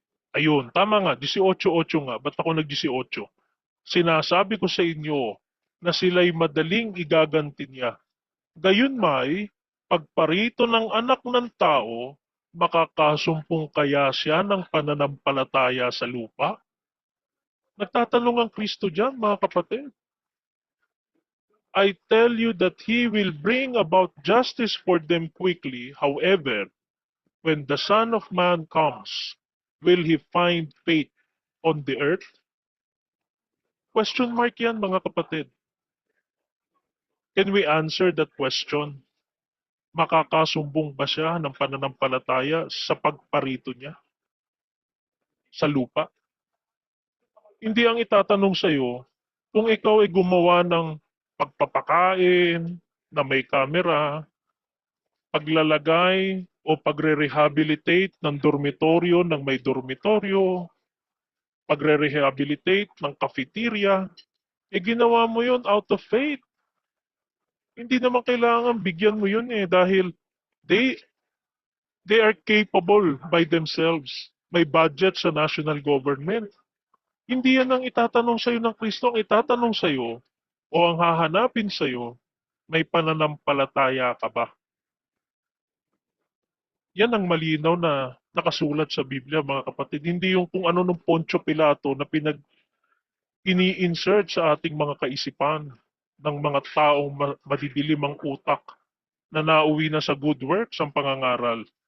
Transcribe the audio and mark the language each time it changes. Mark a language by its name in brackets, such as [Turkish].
[Filipino] Ayun, tama nga, 18:8 nga. Ba't ako nag-18? Sinasabi ko sa inyo na sila'y madaling igaganti niya. Gayunmay, pagparito ng anak ng tao, makakasumpong kaya siya ng pananampalataya sa lupa? Nagtatanong ang Kristo diyan, mga kapatid. [English] I tell you that He will bring about justice for them quickly. However, when the Son of Man comes, will He find faith on the earth? Question mark [Filipino] yan, mga kapatid. [English] Can we answer that question? [Filipino] Makakasumbong ba siya ng pananampalataya sa pagparito niya sa lupa? Hindi ang itatanong sa iyo kung ikaw ay gumawa ng pagpapakain na may kamera, paglalagay o pagre-rehabilitate ng dormitoryo ng may dormitoryo, pagre-rehabilitate ng cafeteria, ginawa mo yun [English] out of faith. [Filipino] Hindi naman kailangan bigyan mo yun dahil [English] they they are capable by themselves. [Filipino] May budget sa national government. Hindi yan ang itatanong sa iyo ng Kristo. Ang itatanong sa iyo o ang hahanapin sa iyo, may pananampalataya ka ba? Yan ang malinaw na nakasulat sa Biblia, mga kapatid. Hindi yung kung ano ng Poncio Pilato na ini-insert sa ating mga kaisipan ng mga taong madidilim ang utak na nauwi na sa [English] good works [Filipino] ang pangangaral.